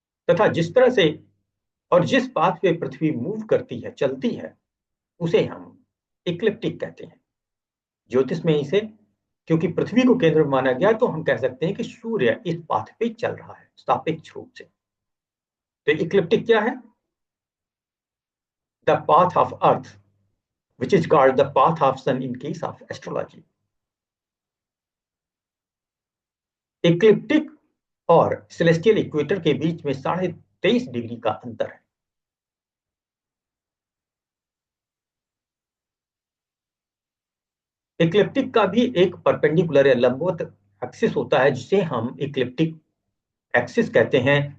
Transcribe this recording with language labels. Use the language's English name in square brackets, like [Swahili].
[Hindi] तथा जिस तरह से और जिस पाथ पे पृथ्वी मूव करती है, चलती है, उसे हम इक्लिप्टिक कहते हैं। ज्योतिष में इसे क्योंकि पृथ्वी को केंद्र माना गया तो हम कह सकते हैं कि सूर्य इस पाथ पे चल रहा है सापेक्ष रूप से। तो इक्लिप्टिक क्या है? [English] The path of earth which is called the path of sun in case of astrology. [Hindi] Ecliptic और सेलेस्टियल इक्वेटर के बीच में 23.5 डिग्री का अंतर है। इक्लिप्टिक का भी एक परपेंडिकुलर या लंबवत एक्सिस होता है जिसे हम इक्लिप्टिक एक्सिस कहते हैं।